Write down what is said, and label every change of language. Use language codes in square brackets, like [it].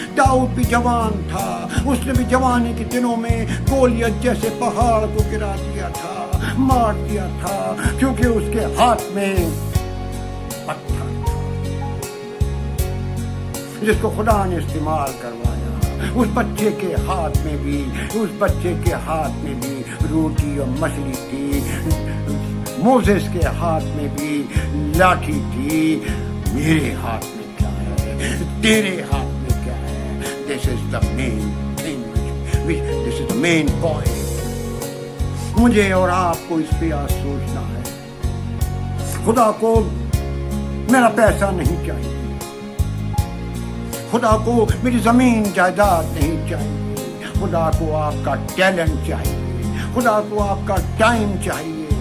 [ur] داؤد بھی جوان تھا, اس نے بھی جوانی کے دنوں میں گولیت جیسے پہاڑ کو گرا دیا تھا, مار دیا تھا, کیونکہ اس کے ہاتھ میں پتھر جس کو خدا نے استعمال کروایا. اس بچے کے ہاتھ میں بھی, اس بچے کے ہاتھ میں بھی روٹی اور مچھلی تھی. موسیس کے ہاتھ میں بھی لاٹھی تھی. میرے ہاتھ میں کیا ہے, تیرے ہاتھ میں کیا ہے. [en] This is the main thing, this is the main point. [ur] مجھے اور آپ کو اس پہ آج سوچنا ہے. خدا کو میرا پیسہ نہیں چاہیے, خدا کو میری زمین جائیداد نہیں چاہیے. خدا کو آپ کا ٹیلنٹ چاہیے, خدا کو آپ کا ٹائم چاہیے.